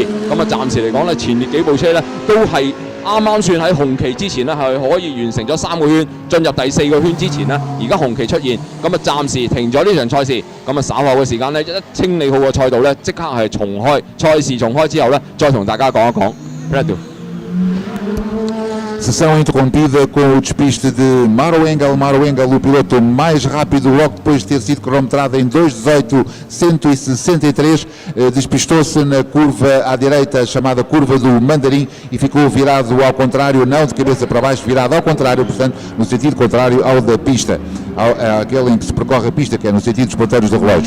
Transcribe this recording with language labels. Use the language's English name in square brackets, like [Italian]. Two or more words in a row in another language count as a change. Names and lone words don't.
[Cantonese] 咁啊，暫時嚟講咧，前列幾部車咧都係啱啱算喺紅旗之前咧係可以完成咗3個圈，進入第4個圈之前咧，而家紅旗出現，咁啊暫時停咗呢場賽事。咁啊稍後嘅時間咧，一清理好個賽道咧，即刻係重開賽事，重開之後咧，再同大家講一講。 [Portuguese] Sessão interrompida com o despiste de Mauro Engel, o piloto mais rápido logo depois de ter sido cronometrado em 2:18:163, despistou-se na curva à direita, chamada curva do Mandarim, e ficou virado ao contrário, não de cabeça para baixo, virado ao contrário, portanto no sentido contrário ao da pista, aquele em que se percorre a pista, que é no sentido dos ponteiros do relógio.